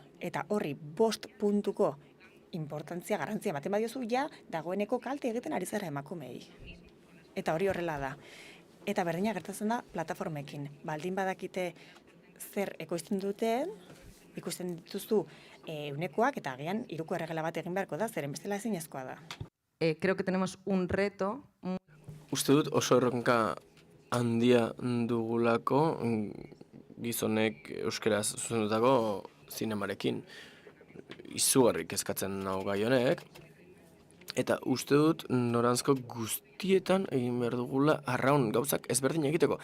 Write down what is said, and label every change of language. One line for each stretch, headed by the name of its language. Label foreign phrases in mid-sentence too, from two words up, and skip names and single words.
Basque: Eta horri 5 puntuko garrantzia ematen badiozu, ja dagoeneko kalte egiten ari zara emakumei. Eta hori horrela da. Eta berdina gertatzen da plataformekin. Baldin badakite zer ekoizten duten, ikusten dituzu unekoak eta agian hiruko erregela bat egin beharko da, zeren bestela ezinezkoa da.
Spanish: Creo que tenemos un reto
Basque: Uste dut oso erronka handia dugulako gizonek euskeraz zuzendutako zinemarekin. Izugarri kezkatzen nau gai honek, eta uste dut noranzko guztietan egin behar dugula arraun gauzak ezberdin egiteko.